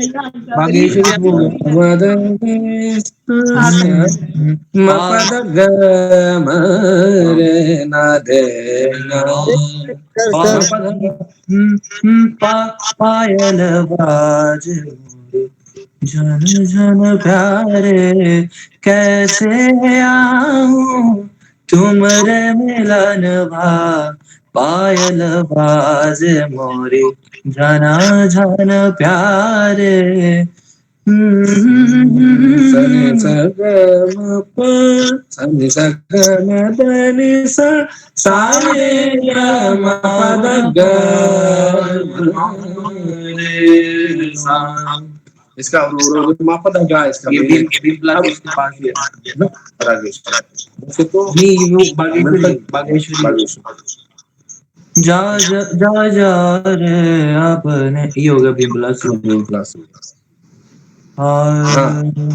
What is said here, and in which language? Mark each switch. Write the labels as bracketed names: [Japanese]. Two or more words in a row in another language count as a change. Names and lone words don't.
[Hindi] पायल बाज जन जन प्यारे, कैसे आऊं तुमरे मिलन भा, पायल बाज मोरी जन जन प्यारे, सनि स ग म प सनि स ग म प नि सा सा रे ग म प द ग रे सा। इसका मा प द ग इसका ये भी ब्लॉक के पास ही है ना रागेश्वरी। वैसे तो नहीं, वो मिलता बागेश्वरी बागेश्वरी। जा जा जा जा रे आपने, ये हो गया बिम्बला क्लास और